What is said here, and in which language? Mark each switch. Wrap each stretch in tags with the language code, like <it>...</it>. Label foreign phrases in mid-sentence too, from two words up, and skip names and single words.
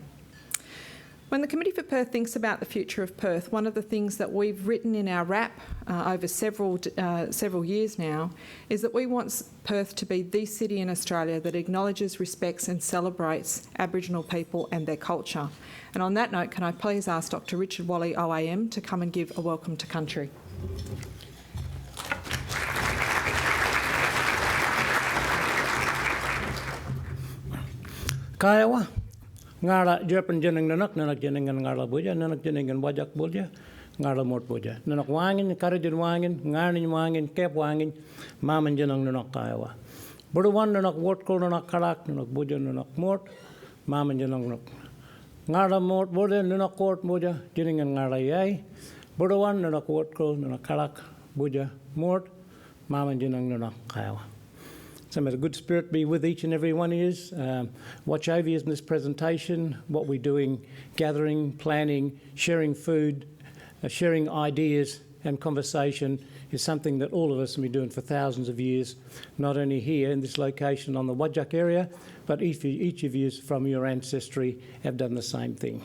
<en>When the Committee for Perth thinks about the future of Perth, one of the things that we've written in our RAP over several years now is that we want Perth to be the city in Australia that acknowledges, respects and celebrates Aboriginal people and their culture. And on that note, can I please ask Dr Richard Wally OAM to come and give a welcome to country. Kaiwa.</en> <nys>Ngara Japan jeneng nanak jenengan ngara boja nanak jenengan wajak boja ngara mot boja nanak wangin karajin wangin ngarin wangin kep wangin maman jeneng nanak kaiwa berwan nanak wot kol nanak kalak nanak boja nanak mot maman jeneng nanak ngara mot boja nanak kot boja jenengan ngara yai berwan nanak wot kol nanak kalak boja mot maman jeneng nanak kaiwa.</nys> <en>So may the good spirit be with each and every one of you. Watch over you in this presentation, what we're doing, gathering, planning, sharing food, sharing ideas and conversation is something that all of us have been doing for thousands of years, not only here in this location on the Wajak area, but each of you from your ancestry have done the same thing.</en>